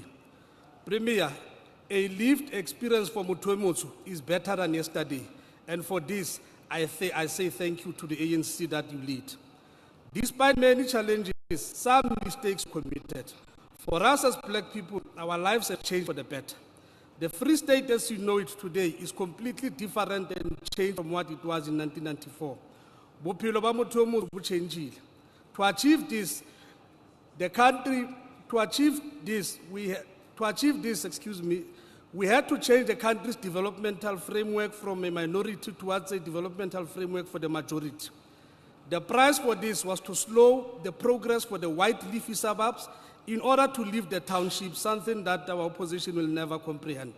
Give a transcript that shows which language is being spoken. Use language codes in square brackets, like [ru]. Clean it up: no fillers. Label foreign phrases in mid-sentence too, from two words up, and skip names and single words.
[en] Premier, a lived experience for Mutuemotsu is better than yesterday, and for this, I say thank you to the ANC that you lead. Despite many challenges, some mistakes committed. For us as black people, our lives have changed for the better. The Free State as you know it today is completely different and changed from what it was in 1994. [st] Bophelo ba motho o motho bo changile. [en] To achieve this, we had to change the country's developmental framework from a minority towards a developmental framework for the majority. The price for this was to slow the progress for the white leafy suburbs in order to leave the township, something that our opposition will never comprehend.